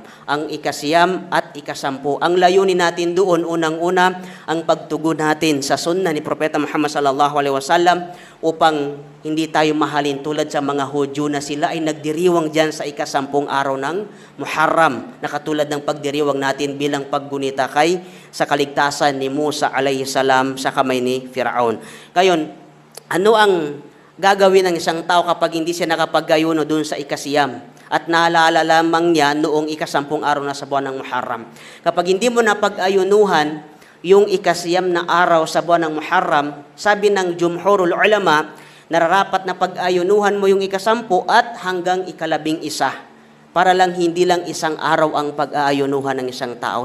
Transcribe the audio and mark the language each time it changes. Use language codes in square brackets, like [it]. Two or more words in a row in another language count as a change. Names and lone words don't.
[tl] Ang ika-9 at ika-10. Ang layunin natin doon, unang-una, ang pagtugon natin sa sunna ni Propeta Muhammad [ar] صلى الله عليه وسلم [tl] upang hindi tayo mahalin tulad sa mga Hudyo na sila ay nagdiriwang dyan sa ika-10 araw ng Muharram, na katulad ng pagdiriwang natin bilang paggunita sa kaligtasan ni Musa [ar] عليه السلام [tl] sa kamay ni Firaun. Ngayon, ano ang gagawin ng isang tao kapag hindi siya nakapag-ayuno doon sa ika-9 at naalala lamang niya noong ika-10 araw na sa buwan ng Muharram? Kapag hindi mo napag-ayunuhan yung ika-9 na araw sa buwan ng Muharram, sabi ng [ar] جمهور العلماء, [tl] nararapat na pag-ayunuhan mo yung ika-10 at hanggang ika-11 para lang hindi lang isang araw ang pag-aayunuhan ng isang tao.